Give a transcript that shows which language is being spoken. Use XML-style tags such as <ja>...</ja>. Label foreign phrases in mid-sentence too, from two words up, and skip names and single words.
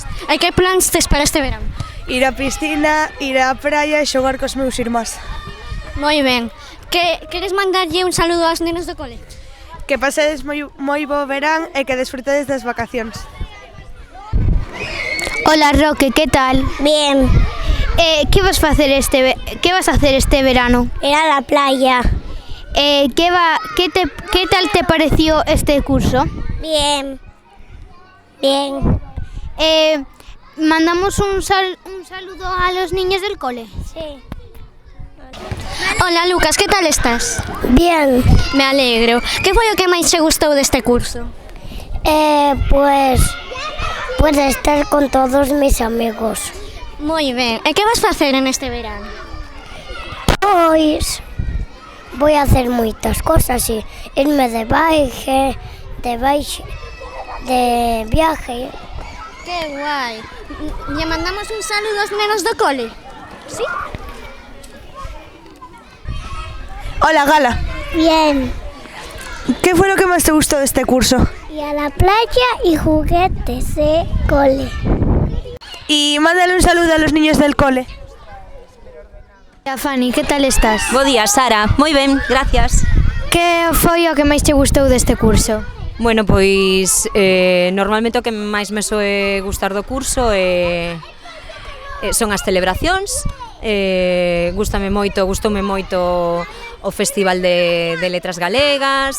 <gl>E que plans tes para este verán? Ir á piscina, ir á praia e xogar cos meus irmás. Moi ben. Queres mandarlle un saludo aos nenos do cole? Que pasedes moi bo verán e que desfrutedes das vacacións.</gl> <es>Hola, Roque, ¿qué tal? Bien. ¿Qué vas a hacer este verano? Ir a la playa. ¿Qué tal te pareció este curso? Bien. Bien. ¿Mandamos un saludo a los niños del cole? Sí. Hola Lucas, que tal estás? Bien. Me alegro.</es> <gl>Que foi o que máis che gustou deste curso?</gl> <es>Pues estar con todos mis amigos.</es> <gl>Moi ben. E que vas facer en este verán?</gl> <es>Pois voy a hacer</es> <gl>moitas cosas e</gl> <es>irme de viaje.</es> <gl>Que guai. Lle mandamos un saludo aos nenos do cole?</gl> <es>Sí? Hola, Gala. Bien.</es> <gl>Que foi o que máis te gustou deste curso?</gl> <es>Y a la playa y juguetes de cole. Y mándale un saludo a los niños del cole. Hola, Fanny, ¿qué tal estás?</es> <gl>Bo día, Sara. Moi ben, gracias. Que foi o que máis te gustou deste curso? Bueno, pois normalmente o que máis me soe gustar do curso son as celebracións. Gustoume moito o Festival de Letras Galegas.</gl>